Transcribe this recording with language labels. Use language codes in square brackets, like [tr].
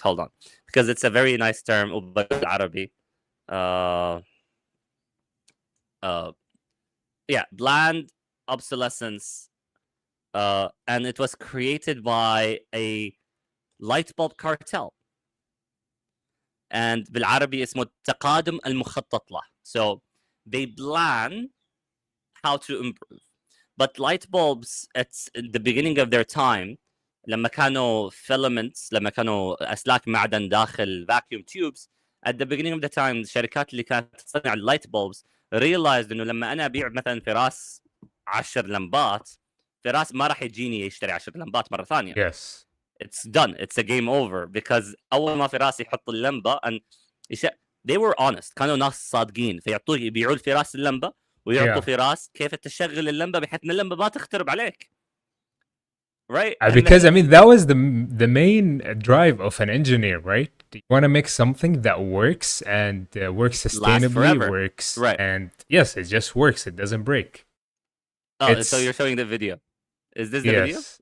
[en] Hold on, because it's a very nice term. [ar] بالعربي. [en] Yeah, bland obsolescence. And it was created by a light bulb cartel. And [ar] بالعربي اسمه التقادم المخطط له. [en] So they plan how to improve. But light bulbs at the beginning of their time, [ar] لما كانوا filaments, لما كانوا أسلاك معدن داخل vacuum tubes, [en] at the beginning of the time, [ar] الشركات اللي كانت تصنع [en] light bulbs realized [ar] إنه لما أنا أبيع مثلا فراس 10 لمبات, فراس ما راح يجيني يشتري 10 لمبات مرة ثانية. [en] Yes. It's done. It's a game over. Because [ar] أول ما فراس يحط اللمبة [en] and they were honest. [ar] كانوا ناس صادقين. فيعطوه يبيعوا الفراس اللمبة ويعطوا فراس كيف تشغل اللمبة بحيث إن اللمبة ما تخترب عليك. [en] Right? Because I mean that was the main drive of an engineer, right? You want to make something that works and works sustainably, works, right? And yes, it just works. It doesn't break. Oh, so you're showing the video. Is this the video?